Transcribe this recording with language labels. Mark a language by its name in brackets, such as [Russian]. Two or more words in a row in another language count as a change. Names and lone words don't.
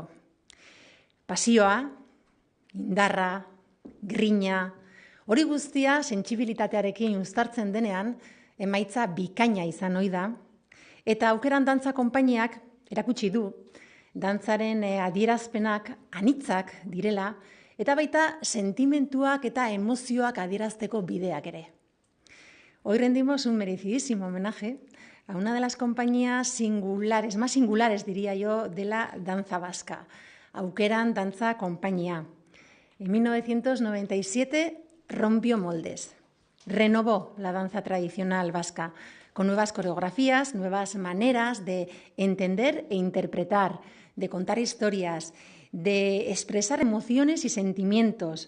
[Basque] Pasioa, indarra, grina, hori guztia sentsibilitatearekin uztartzen denean emaitza bikaina izan ohi da, eta aukeran dantza konpainiak erakutsi du dantzaren adierazpenak anitzak direla eta baita sentimentuak eta emozioak adierazteko bideak ere. [Spanish] Hoy rendimos un merecidísimo homenaje a una de las compañías singulares, más singulares diría yo, de la danza vasca, Aukeran Danza Compañía. En 1997 rompió moldes, renovó la danza tradicional vasca con nuevas coreografías, nuevas maneras de entender e interpretar, de contar historias, de expresar emociones y sentimientos.